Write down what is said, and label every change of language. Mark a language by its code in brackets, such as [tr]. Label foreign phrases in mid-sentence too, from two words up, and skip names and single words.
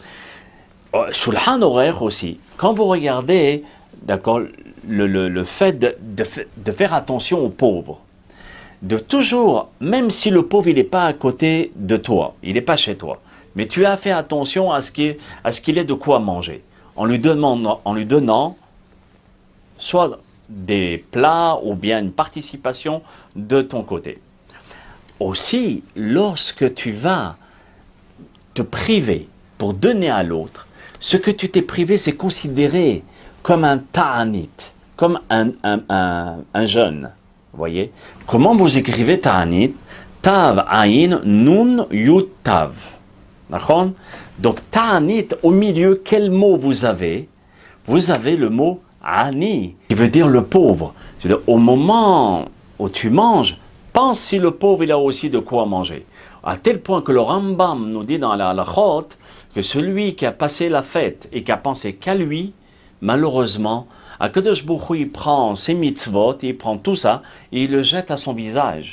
[fr] Shulchan Aruch aussi, quand vous regardez, d'accord, le fait de faire attention aux pauvres, de toujours, même si le pauvre il n'est pas à côté de toi, il n'est pas chez toi, mais tu as fait attention à ce qu'il ait de quoi manger, en lui donnant soit des plats ou bien une participation de ton côté. Aussi, lorsque tu vas te priver pour donner à l'autre, ce que tu t'es privé, c'est considéré comme un ta'anit, comme un jeûne. Vous voyez? Comment vous écrivez ta'anit? [he] תו, עין, נון, יוד, תו. [fr] D'accord? Donc ta'anit, au milieu, quel mot vous avez? Vous avez le mot ani, qui veut dire le pauvre. C'est-à-dire, au moment où tu manges, pense si le pauvre il a aussi de quoi manger. À tel point que le Rambam nous dit dans la Halachot que celui qui a passé la fête et qui a pensé qu'à lui, malheureusement, [he] הקדוש ברוך הוא, [fr] il prend ses mitzvot, il prend tout ça et il le jette à son visage.